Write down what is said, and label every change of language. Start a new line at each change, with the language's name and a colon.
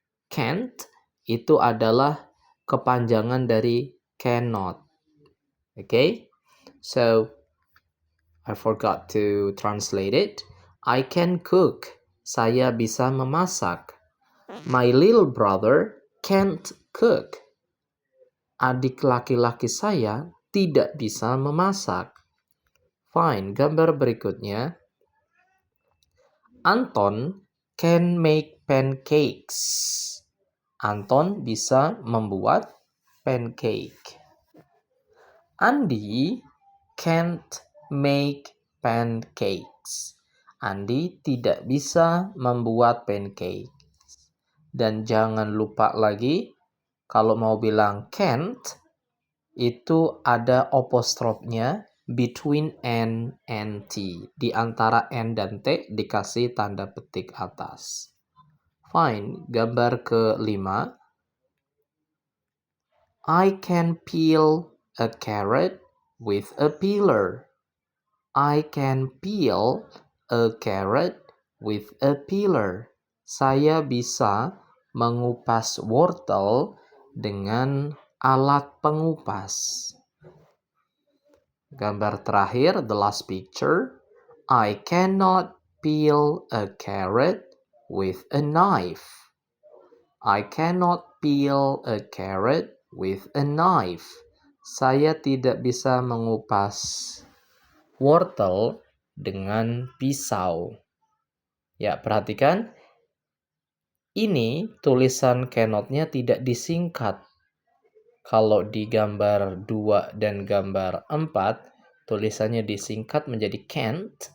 Indonesian: Can't itu adalah kepanjangan dari cannot. Okay?
English: So, I forgot to translate it. I can cook.
Indonesian: Saya bisa memasak.
English: My little brother can't cook.
Indonesian: Adik laki-laki saya tidak bisa memasak. Fine, gambar berikutnya.
English: Anton can make pancakes.
Indonesian: Anton bisa membuat pancake.
English: Andi can't make pancakes.
Indonesian: Andi tidak bisa membuat pancake. Dan jangan lupa lagi, kalau mau bilang can't, itu ada apostrofnya
English: between N and T.
Indonesian: Di antara N dan T dikasih tanda petik atas. Fine, gambar ke-5.
English: I can peel a carrot with a peeler. I can peel a carrot with a peeler.
Indonesian: Saya bisa mengupas wortel dengan alat pengupas. Gambar terakhir,
English: the last picture. I cannot peel a carrot with a knife. I cannot peel a carrot with a knife.
Indonesian: Saya tidak bisa mengupas wortel dengan pisau. Perhatikan. Ini tulisan cannot-nya tidak disingkat. Kalau di gambar 2 dan gambar 4, tulisannya disingkat menjadi can't.